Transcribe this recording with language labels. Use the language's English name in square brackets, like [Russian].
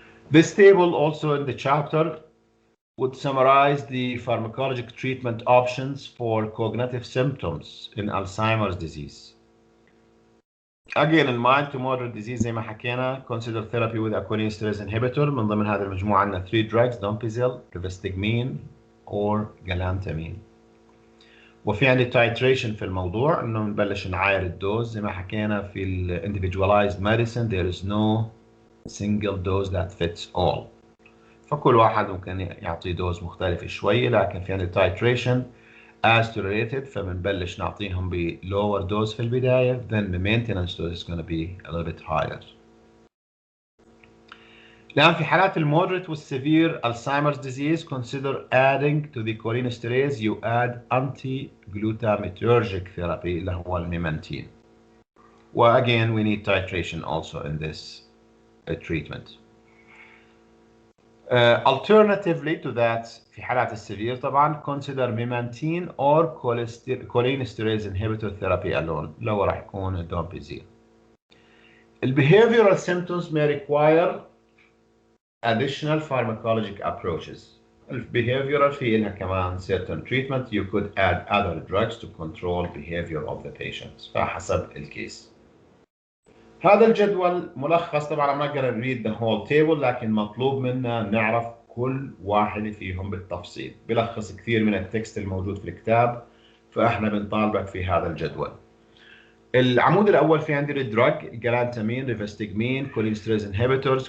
[English] This table also in the chapter would summarize the pharmacologic treatment options for cognitive symptoms in Alzheimer's disease. Again, in mild to moderate disease [Arabic] زي ما حكينا [English] consider therapy with a cholinesterase inhibitor. [Arabic] من ضمن هذه المجموعة عندنا 3 drugs: dompizil, rivastigmine or galantamine. وفي عندي titration في الموضوع انه نبلش نعاير الدوز زي ما حكينا في ال individualized medicine [English] there is no single dose that fits all. [Arabic] فكل واحد ممكن يعطي دوز مختلفة شوية، لكن في عندي [English] titration as tolerated، [Arabic] فبنبلش نعطيهم ب lower dose في البداية، [English] then the maintenance dose is going to be a little bit higher. [Arabic] الآن في حالات المودريت والسيفير [English] Alzheimer's disease consider adding to the cholinesterase you add anti-glutamatergic therapy [Arabic] اللي هو الميمانتين. [English] Again we need titration also in this treatment. Alternatively to that [Arabic] في حالات السيفير طبعا [English] consider memantine or cholinesterase inhibitor therapy alone [Arabic] اللي هو راح يكون الدومبيزيل. [English] Behavioral symptoms may require additional pharmacologic approaches. Behavioral [Arabic] في إلها كمان [English] certain treatment you could add other drugs to control behavior of the patients [Arabic] فحسب الكيس. هذا الجدول ملخص، طبعا ما نقدر نريد [English] the whole table، [Arabic] لكن مطلوب منا نعرف كل واحد فيهم بالتفصيل. بلخص كثير من التكست الموجود في الكتاب، فاحنا بنطالبك في هذا الجدول. العمود الاول في عندي الدراج: جلانتامين، ريفستجمين، كولينستريز انهبيتورز.